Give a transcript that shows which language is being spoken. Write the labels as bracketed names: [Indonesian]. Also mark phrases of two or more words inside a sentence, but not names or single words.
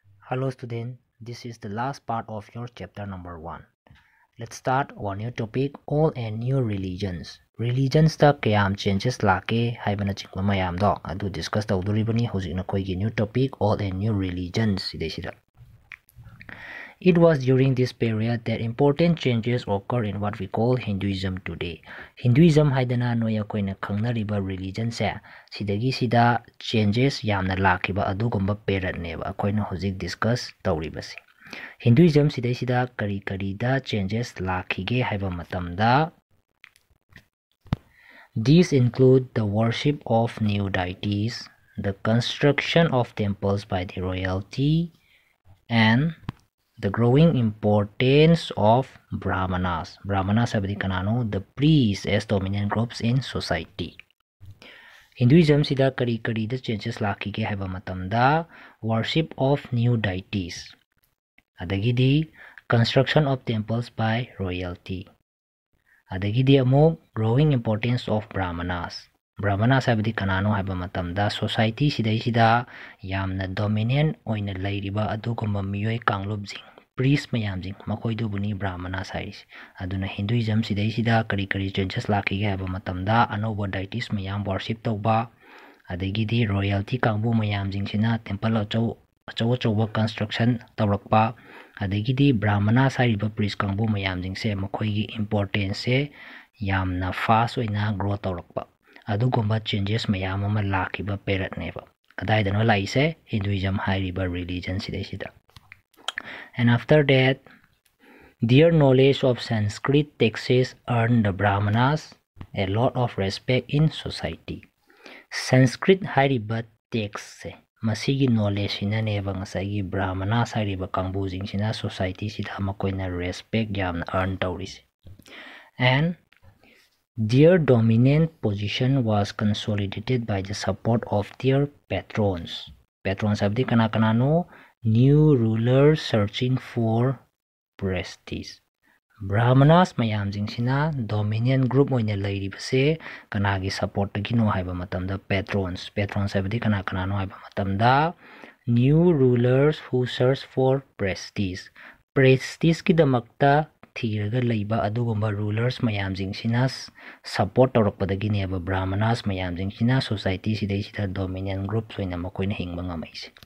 [English] Hello student, this is the last part of your chapter number 1. Let's start our new topic, old and new religions. [Manipuri] Religions ta kayam changes lake haibana chingma mayam do adu discuss tawduribani hojikna koigi [English] new topic, old and new religions [Manipuri] sidesida. [English] It was during this period that important changes occurred in what we call Hinduism today. [Manipuri] Hinduism haidana noya koina khangnariba religion se sidagi sida changes yamna lakiba adugumba period neba akoina hojik discuss tawribasi. Hinduism sidai sida kari da changes lakhige haiba matamda [English] these include the worship of new deities, the construction of temples by the royalty, and the growing importance of Brahmanas. Brahmanas [Manipuri] sabdi kanano, [English] the priests as dominant groups in society. [Manipuri] Hinduism sida kari da changes lakige haiba matamda [English] worship of new deities. Adagidi construction of temples by royalty. [Manipuri] Adagidi amok [English] growing importance of Brahmanas. [Manipuri] Brahmanas sabdi kanano haiba matamda society sida yamna dominant oina lairiba adugumba miyoi kanglubjing priest mayamjing makoidubuni Brahmanas hairis. Aduna Hinduism sida kari changes lakige haiba matamda anoba deities mayam worship tawba. Adagidi royalty kangbu mayamjing sina temple achaw construction tawrakpa. Adagidi Brahmanas hariba priest kangbu mayamjing se makoigi importance se yamna fast oina grow tawrakpa. Adugumba changes mayam ama lakiba period neba. Kadaidano laise Hinduism hariba religion sida. [English] And after that, their knowledge of Sanskrit texts earned the Brahmanas a lot of respect in society. [Manipuri] Sanskrit hariba text se masigi knowledge sina neba ngasagi Brahmanas hariba kangbujing sina society sida makoina respect yamna earn tawris. [English] And their dominant position was consolidated by the support of their patrons. Patrons [Manipuri] abdi kanano [English] new rulers searching for prestige. [Manipuri] Brahmanas mayamjing sina dominant group oina lairibase kanagi support gino haiba matamda patrons. [English] Patrons [Manipuri] abdi kanano haiba matamda [English] new rulers who search for prestige. [Manipuri] Prestige ki damakta thiraga laiba adugumba rulers mayamjing sina support tawrakpadagi neba Brahmanas mayamjing sina society sida [English] dominant groups [Manipuri] oina makoina hingba ngamaise.